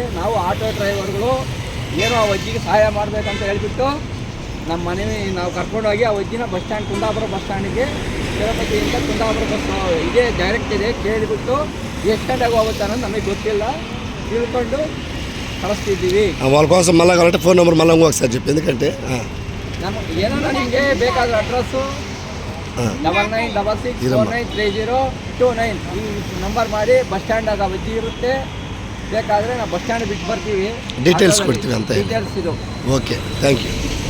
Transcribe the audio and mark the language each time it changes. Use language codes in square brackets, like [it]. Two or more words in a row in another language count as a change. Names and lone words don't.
[kn] ನಾವು ಆಟೋ ಡ್ರೈವರ್ಗಳು ಏನೋ ಆ ಅಜ್ಜಿಗೆ ಸಹಾಯ ಮಾಡಬೇಕಂತ ಹೇಳ್ಬಿಟ್ಟು ನಮ್ಮ ಮನೆ ನಾವು ಕರ್ಕೊಂಡೋಗಿ ಆ ಅಜ್ಜಿನ ಬಸ್ ಸ್ಟ್ಯಾಂಡ್ ಕುಂದಾಪುರ ಬಸ್ ಸ್ಟ್ಯಾಂಡಿಗೆ ತಿರುಪತಿಯಿಂದ ಕುಂದಾಪುರ ಬಸ್ ಇದೇ ಡೈರೆಕ್ಟ್ ಇದೆ ಕೇಳಿಬಿಟ್ಟು ಎಷ್ಟು ಗಂಟೆಗೆ ಹೋಗುತ್ತೆ ಅನ್ನೋದು ನಮಗೆ ಗೊತ್ತಿಲ್ಲ, ತಿಳ್ಕೊಂಡು ಕಳಿಸ್ತಿದ್ದೀವಿ. [te] వాళ్ళ కోసం మళ్ళీ కరెక్ట్ ఫోన్ నెంబర్ మళ్ళీ ఒకసారి చెప్పి. ఎందుకంటే [kn] ನಮಗೆ ಏನೋ ನಿಮಗೆ ಬೇಕಾದ ಅಡ್ರೆಸ್ಸು 9966493029 ಈ ನಂಬರ್ ಮಾಡಿ ಬಸ್ ಸ್ಟ್ಯಾಂಡಾಗ ಅಜ್ಜಿ ಇರುತ್ತೆ. ಬೇಕಾದರೆ ನಾವು ಬಸ್ ಸ್ಟ್ಯಾಂಡ್ ಬಿಟ್ಟು ಬರ್ತೀವಿ, ಡೀಟೇಲ್ಸ್ ಕೊಡ್ತೀವಿ ಅಂತ. ಡೀಟೇಲ್ಸ್ ಇದು. [en] okay, thank you.